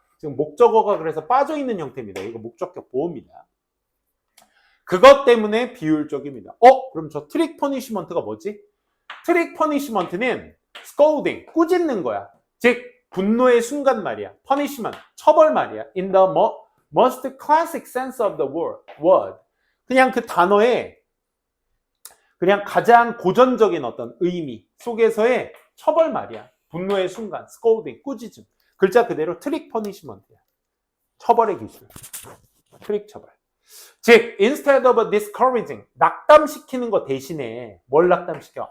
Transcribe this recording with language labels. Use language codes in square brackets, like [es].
[ko] 지금 목적어가 그래서 빠져 있는 형태입니다. 이거 목적격 보호입니다. 그것 때문에 비효율적입니다. 그럼 저 트릭 퍼니시먼트가 뭐지? 트릭 퍼니시먼트는 scolding, 꾸짖는 거야. 즉 분노의 순간 말이야. punishment, 처벌 말이야. [en] In the most classic sense of the word. [ko] 그냥 그 단어의 그냥 가장 고전적인 어떤 의미 속에서의 처벌 말이야. 분노의 순간, scolding, 꾸짖음. 글자 그대로 트릭 퍼니시먼트야. 처벌의 기술. 트릭 처벌. 즉, [en] instead of discouraging, [ko] 낙담시키는 것 대신에 뭘 낙담시켜?